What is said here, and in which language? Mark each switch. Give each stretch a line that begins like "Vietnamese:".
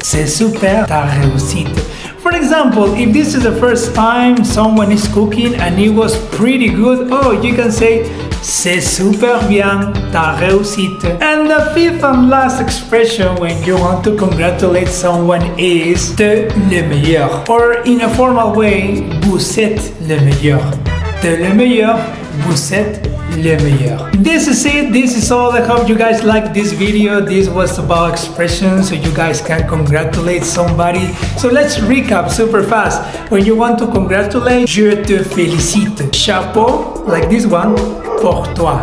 French: C'est super ta réussite.
English: For example, if this is the first time someone is cooking and it was pretty good, oh, you can say
French: c'est super bien ta réussite.
English: And the fifth and last expression when you want to congratulate someone is
French: te le meilleur.
English: Or in a formal way,
French: vous êtes le meilleur. Te le meilleur, vous êtes le meilleur.
English: This is it, this is all. I hope you guys liked this video. This was about expressions so you guys can congratulate somebody. So let's recap super fast. When you want to congratulate,
French: je te félicite.
English: Chapeau, like this one,
French: pour toi.